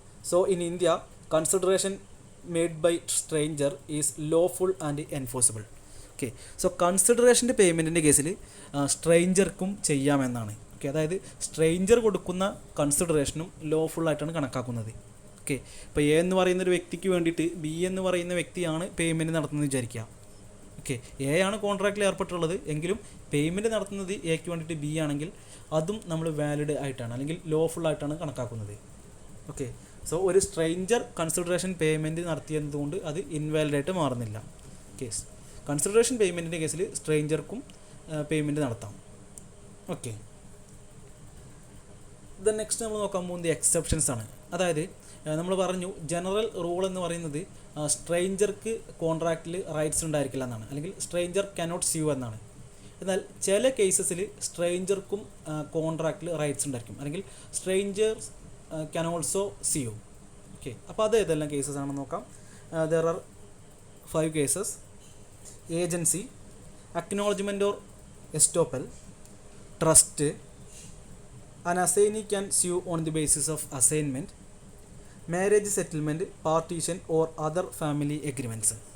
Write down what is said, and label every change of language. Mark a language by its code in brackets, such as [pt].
[en] So in India, consideration made by stranger is lawful and enforceable. [ml] Okay, so കൺസിഡറേഷൻ്റെ പേയ്മെൻറ്റിൻ്റെ കേസിൽ സ്ട്രേഞ്ചർക്കും ചെയ്യാമെന്നാണ്. Okay, okay, അതായത് stranger കൊടുക്കുന്ന കൺസിഡറേഷനും ലോഫുള്ളായിട്ടാണ് കണക്കാക്കുന്നത്. Okay, ഇപ്പോൾ എ എന്ന് പറയുന്ന ഒരു വ്യക്തിക്ക് വേണ്ടിയിട്ട് ബി എന്ന് പറയുന്ന വ്യക്തിയാണ് പേയ്മെൻറ്റ് നടത്തുന്നത് വിചാരിക്കുക. ഓക്കെ, എ ആണ് കോൺട്രാക്റ്റിൽ ഏർപ്പെട്ടുള്ളത് എങ്കിലും പേയ്മെൻറ്റ് നടത്തുന്നത് എക്ക് വേണ്ടിയിട്ട് ബി ആണെങ്കിൽ അതും നമ്മൾ വാലിഡ് ആയിട്ടാണ് അല്ലെങ്കിൽ ലോഫുള്ളായിട്ടാണ് കണക്കാക്കുന്നത്. ഓക്കെ, സോ ഒരു സ്ട്രേഞ്ചർ കൺസിഡറേഷൻ പേയ്മെൻറ്റ് നടത്തിയതുകൊണ്ട് അത് ഇൻവാലിഡായിട്ട് മാറുന്നില്ല. ഓക്കെ, കൺസിഡറേഷൻ പേയ്മെൻറ്റിൻ്റെ കേസിൽ സ്ട്രേഞ്ചർക്കും പേയ്മെൻറ്റ് നടത്താം. ഓക്കെ, ദെൻ നെക്സ്റ്റ് നമ്മൾ നോക്കാൻ പോകുന്നത് എക്സെപ്ഷൻസ് ആണ്. അതായത് നമ്മൾ പറഞ്ഞു ജനറൽ റൂൾ എന്ന് പറയുന്നത് സ്ട്രേഞ്ചർക്ക് കോൺട്രാക്റ്റിൽ റൈറ്റ്സ് ഉണ്ടായിരിക്കില്ല എന്നാണ്, അല്ലെങ്കിൽ [en] stranger cannot sue [ml] എന്നാണ്. എന്നാൽ ചില കേസസിൽ സ്ട്രേഞ്ചർക്കും കോൺട്രാക്റ്റിൽ റൈറ്റ്സ് ഉണ്ടായിരിക്കും, അല്ലെങ്കിൽ [en] Strangers can also sue. [ml] Okay, അപ്പോൾ അത് ഏതെല്ലാം കേസസ് ആണെന്ന് നോക്കാം. [en] There are 5 cases: agency, acknowledgement or estoppel, trust, an assignee can sue on the basis of assignment, marriage settlement, partition or other family agreements.